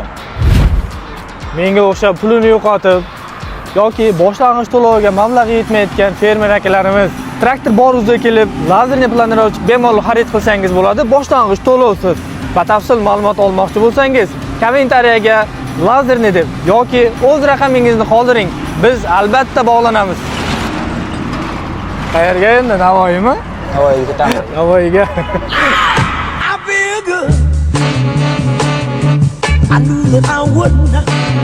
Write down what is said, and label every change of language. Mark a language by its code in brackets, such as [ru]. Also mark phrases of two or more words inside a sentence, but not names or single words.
[uz] Menga o'xshab pulini yo'qotib yoki boshlang'ich to'lovga mablag' yetmayotgan fermer akalarimiz traktor bor o'zida kelib lazerli planировщик bemalol xarid qilsangiz bo'ladi. Boshlang'ich to'lovsiz. Batafsil ma'lumot olmoqchi bo'lsangiz, kommentariyaga lazerni deb yoki o'z raqamingizni qoldiring. Biz albatta bog'lanamiz. Qayerga endi? Navoiymi? Navoiyga ketamiz. Navoiyga. [en] I feel good. I knew that I wouldn't.